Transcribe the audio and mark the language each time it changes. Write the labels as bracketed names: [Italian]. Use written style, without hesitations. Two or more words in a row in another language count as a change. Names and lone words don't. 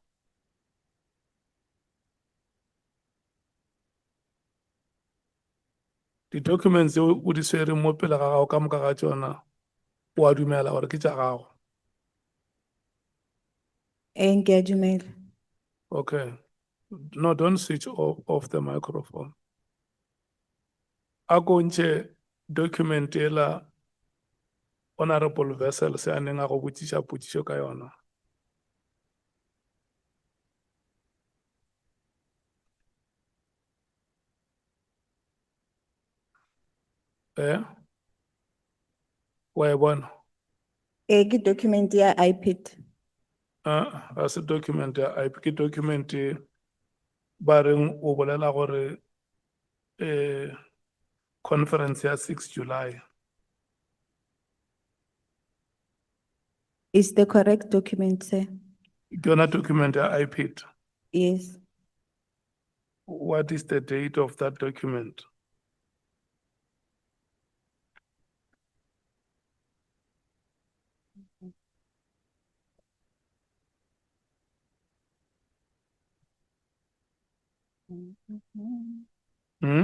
[English] The documents you would say [Northern Sotho] mo pele ga gago ka moka ga tsona, o a dumela gore ke tša gago. [English] Engagement. Okay. No, don't switch off the microphone. [Northern Sotho] A ko ntšhe document ela honorable vessel se a neng a go botšiša potšišo ka yona. Wa e bona? Ke document ya iPad. Ga se document ya IP, ke document ba reng o bolela gore conference ya 6 July. [English] Is the correct document, sir? [Northern Sotho] Ke yona document ya iPad. [English] Yes. What is the date of that document? Hmm?